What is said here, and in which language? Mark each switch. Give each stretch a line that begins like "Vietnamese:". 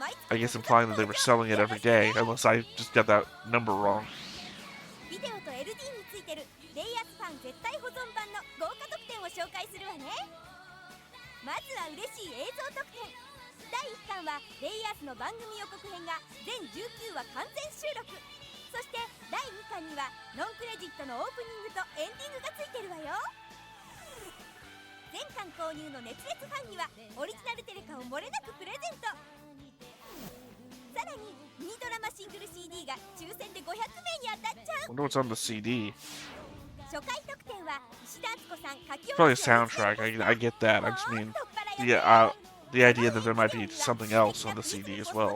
English: I guess implying that they were selling it every day, unless I just got that number wrong.
Japanese: ビデオと LD についてるレイヤースファン絶対保存版の豪華特典を紹介するわね。まずは嬉しい映像特典。第1巻はレイヤースの番組予告編が全19話完全収録。そして第2巻にはノンクレジットのオープニングとエンディングがついてるわよ。全巻購入の熱烈ファンにはオリジナルテレカを漏れなくプレゼント。さらにミニドラマシングル CD が抽選で500名に当たっちゃう。
English: I wonder what's on the CD.
Japanese: 初回特典は石田敦子さん書き下ろし
English: Probably a soundtrack. I get that. I just mean, yeah, the idea that there might be something else on the CD as well.